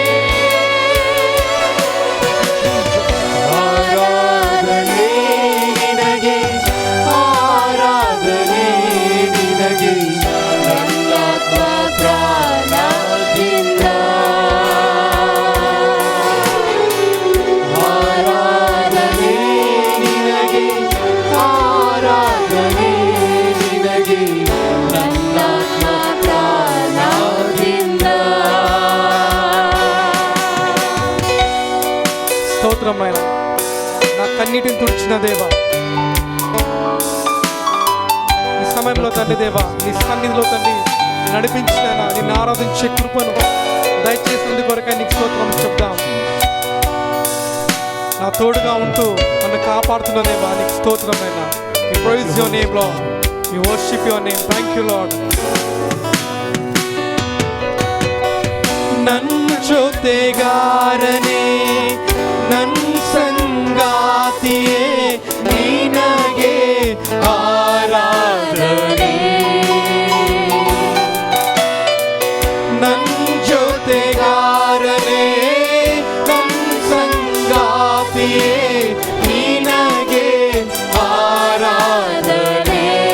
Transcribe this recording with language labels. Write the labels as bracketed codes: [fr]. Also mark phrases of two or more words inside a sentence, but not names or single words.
[kn] ಆರಾಧನೆ ನಿನಗೆ, ಆರಾಧನೆ ನಿನಗೆ, ನನ್ನಾತ್ಮ ಪ್ರಾಣದಿಂದ. ಆರಾಧನೆ ನಿನಗೆ, ಆರಾಧನೆ ನಿನಗೆ, ನನ್ನಾತ್ಮ ಪ್ರಾಣದಿಂದ. [te] స్తోత్రం నాయన, నా కన్నీటిని తుడిచిన దేవా, ఈ సమయంలో తండ్రి దేవా, నీ సన్నిధిలో తండ్రి నడిపించిన నిన్ను ఆరాధించే కృపను దయచేసినందుకు కొరకై నీకు స్తోత్రం చెప్తాం. నా తోడుగా ఉంటూ నన్ను కాపాడుతున్న దేవా, నీకు స్తోత్రం అయినా. [en] We praise your name, Lord. We worship your name. Thank you, Lord. [kn] ನನ್ನ ಜೊತೆಗಾರನೇ, ನನ್ನ ಸಂಗಾತಿಯೇ, ನಿನಗೆ ಆರಾಧನೆ. ನನ್ನ ಜೊತೆಗಾರನೇ, ನನ್ನ ಸಂಗಾತಿಯೇ, ನಿನಗೆ ಆರಾಧನೆ.